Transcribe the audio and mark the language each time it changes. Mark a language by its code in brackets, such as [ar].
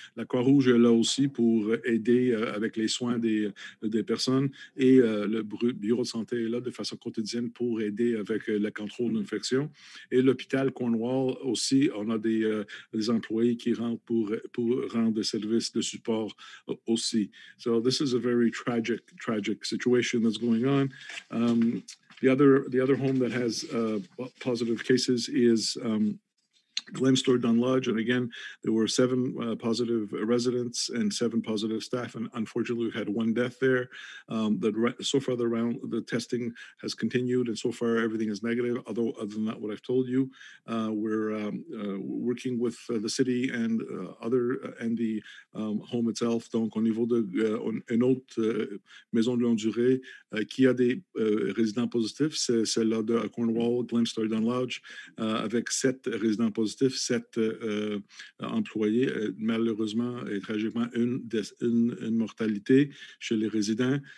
[fr] La Croix-Rouge est là aussi pour aider avec les soins des personnes et le bureau de santé est là de façon quotidienne pour aider avec le contrôle d'infection. Et l'hôpital Cornwall aussi, on a des employés qui rentrent pour rendre des services de support aussi. [en] So this is a very tragic situation that's going on. The other home that has positive cases is Glenstore Dunlodge, and again, there were 7 positive residents and 7 positive staff, and unfortunately, we've had 1 death there. So far, the testing has continued, and so far, everything is negative. Although, other than that, what I've told you, we're working with the city and the home itself. [fr] Donc, au niveau une autre maison de longue durée qui a des résidents positifs, c'est celle-là de Cornwall, Glenstore Dunlodge, avec 7 résidents positifs. 7 employés, malheureusement et tragiquement une mortalité chez les résidents.